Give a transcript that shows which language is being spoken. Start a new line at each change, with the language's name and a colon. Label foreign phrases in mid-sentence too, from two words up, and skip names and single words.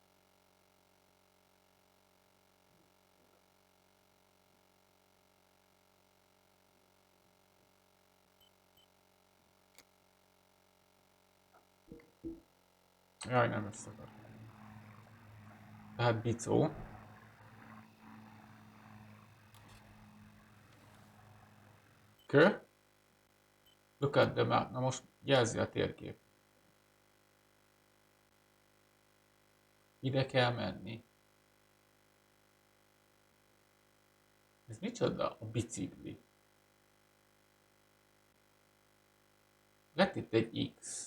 Hungarian: Jaj, nem ezt akartam. Tehát bicó. Kö?
English: Look at the map.
Hungarian: Na most jelzi a térkép. Ide kell menni. Ez micsoda? A bicikli. Lett itt egy X.